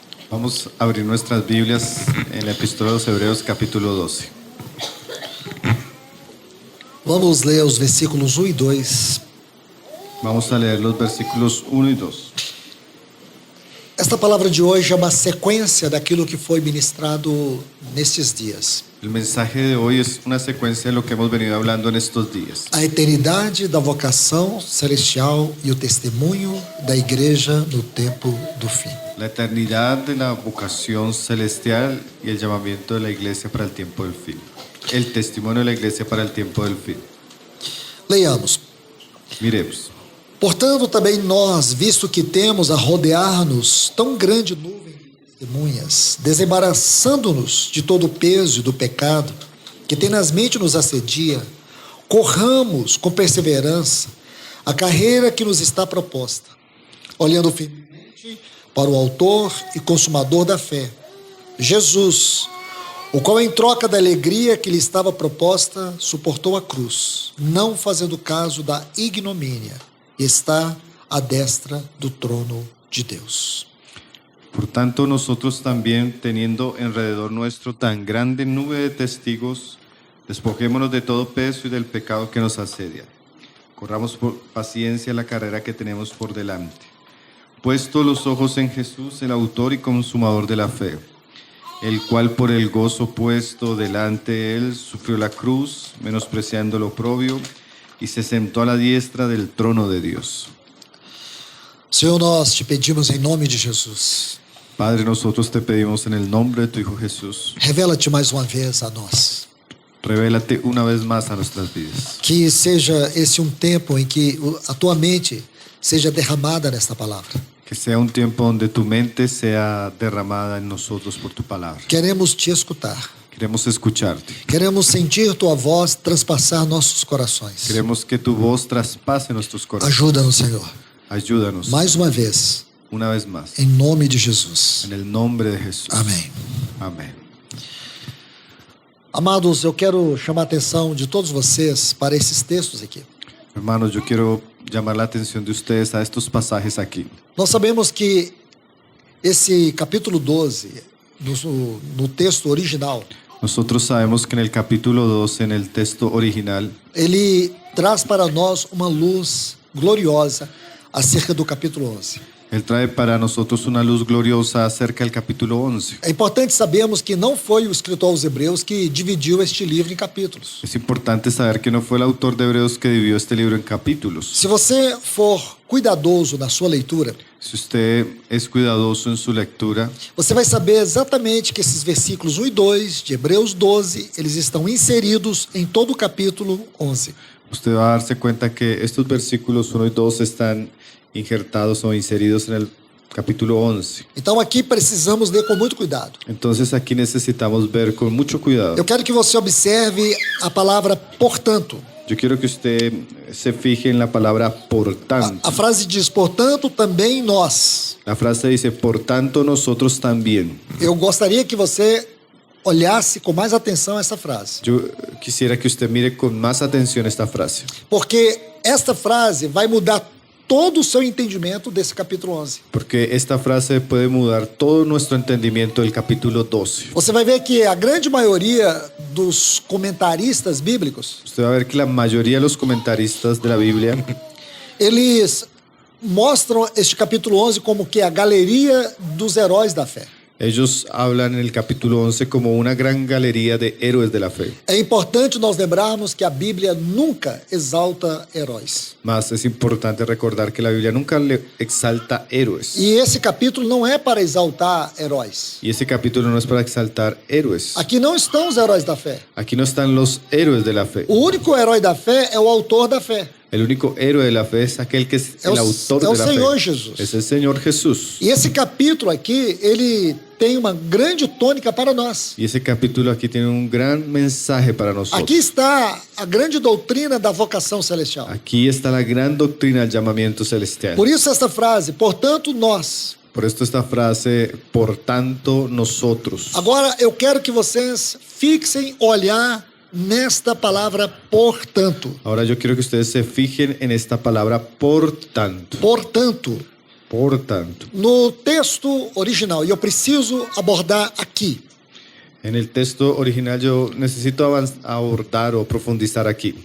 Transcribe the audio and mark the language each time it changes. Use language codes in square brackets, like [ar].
[es] Vamos a abrir nuestras Biblias en la Epístola a los Hebreos, capítulo 12. [pt] Vamos ler os versículos 1 e 2. [es] Vamos a leer los versículos 1 y 2. [pt] Esta palavra de hoje é uma sequência daquilo que foi ministrado nestes dias. [es] El mensaje de hoy es una secuencia de lo que hemos venido hablando en estos días. [pt] A eternidade da vocação celestial e o testemunho da igreja no tempo do fim. [es] La eternidad de la vocación celestial y el llamamiento de la iglesia para el tiempo del fin. El testimonio de la iglesia para el tiempo del fin. [pt] Leiamos. [es] Miremos. [pt] Portanto, também nós, visto que temos a rodear-nos tão grande nuvem de testemunhas, desembaraçando-nos de todo o peso e do pecado, que tenazmente nos assedia, corramos com perseverança a carreira que nos está proposta, olhando firmemente para o autor e consumador da fé, Jesus, o qual, em troca da alegria que lhe estava proposta, suportou a cruz, não fazendo caso da ignomínia, e está à destra do trono de Deus. [es] Por tanto, nosotros también, teniendo alrededor nuestro tan grande nube de testigos, despojémonos de todo peso y del pecado que nos asedia. Corramos por paciencia la carrera que tenemos por delante. Puesto los ojos en Jesús, el autor y consumador de la fe, el cual por el gozo puesto delante de él sufrió la cruz, menospreciando lo oprobio, y se sentó a la diestra del trono de Dios. [pt] Senhor, nós te pedimos em nome de Jesus. [es] Padre, nosotros te pedimos en el nombre de tu Hijo Jesús. [pt] Revela-te mais uma vez a nós. [es] Revélate una vez más a nuestras vidas. [pt] Que seja esse um tempo em que a tua mente seja derramada nesta palavra. [es] Que sea un tiempo donde tu mente sea derramada en nosotros por tu palabra. [pt] Queremos te escutar. [es] Queremos escucharte. [pt] Queremos sentir tua voz transpassar nossos corações. [es] Queremos que tu voz traspase nuestros corazones. [pt] Ajuda-nos, Senhor. [es] Ayúdanos. [pt] Mais uma vez. [es] Una vez más. [pt] Em nome de Jesus. [es] En el nombre de Jesús. [pt] Amém. [es] Amén. [pt] Amados, eu quero chamar a atenção de todos vocês para esses textos aqui. [es] Hermanos, yo quiero llamar la atención de ustedes a estos pasajes aquí. [pt] Nós sabemos que esse capítulo 12, no texto original, [es] Nosotros sabemos que en el capítulo 12, en el texto original, [pt] ele traz para nós uma luz gloriosa acerca do capítulo 11. [es] Él trae para nosotros una luz gloriosa acerca del capítulo 11. [pt] É importante sabermos que não foi o escritor aos Hebreus que dividiu este livro em capítulos. [es] Es importante saber que no fue el autor de Hebreos que dividió este libro en capítulos. [pt] Se você for cuidadoso na sua leitura, [es] Si usted es cuidadoso en su lectura, [pt] você vai saber exatamente que esses versículos 1 e 2 de Hebreus 12, eles estão inseridos em todo o capítulo 11. [es] usted va a darse cuenta que estos versículos 1 y 2 están injertados o inseridos en el capítulo 11. [pt] Então aqui precisamos ler com muito cuidado. [es] Entonces aquí necesitamos ver con mucho cuidado. [pt] Eu quero que você observe a palavra portanto. [es] Yo quiero que usted se fije en la palabra por tanto. [pt] A frase diz, portanto, também nós. [es] La frase dice, por tanto nosotros también. [pt] Eu gostaria que você olhasse com mais atenção essa frase. [es] Yo quisiera que usted mire con más atención esta frase. [pt] Porque esta frase vai mudar todo o seu entendimento desse capítulo 11. [es] Porque esta frase puede mudar todo nuestro entendimiento del capítulo 12. [pt] Você vai ver que a grande maioria dos comentaristas bíblicos, [es] Usted va a ver que la mayoría de los comentaristas de la Biblia, [pt] eles mostram este capítulo 11 como que a galeria dos heróis da fé. [es] ellos hablan en el capítulo 11 como una gran galería de héroes de la fe. [pt] É importante nós lembrarmos que a Bíblia nunca exalta heróis. [es] Mas es importante recordar que la Biblia nunca le exalta héroes. [pt] E esse capítulo não é para exaltar heróis. [es] Y ese capítulo no es para exaltar héroes. [pt] Aqui não estão os heróis da fé. [es] Aquí no están los héroes de la fe. [pt] O único herói da fé é o autor da fé. [es] El único héroe de la fe es aquel que es el autor de la Señor fe. Jesús. Es el Señor Jesús. [pt] E esse capítulo aqui, ele tem uma grande tônica para nós. [es] Y ese capítulo aquí tiene un gran mensaje para nosotros. [pt] Aqui está a grande doutrina da vocação celestial. [es] Aquí está la gran doctrina del llamamiento celestial. [pt] Por isso esta frase, portanto nós. [es] Por esto esta frase, por tanto nosotros. [pt] Agora eu quero que vocês fixem olhar nesta palavra portanto. [es] Ahora yo quiero que ustedes se fijen en esta palabra por tanto. [pt] Portanto, [es] Por tanto. [pt] no texto original, e eu preciso abordar aqui. [es] En el texto original yo necesito abordar o profundizar aquí.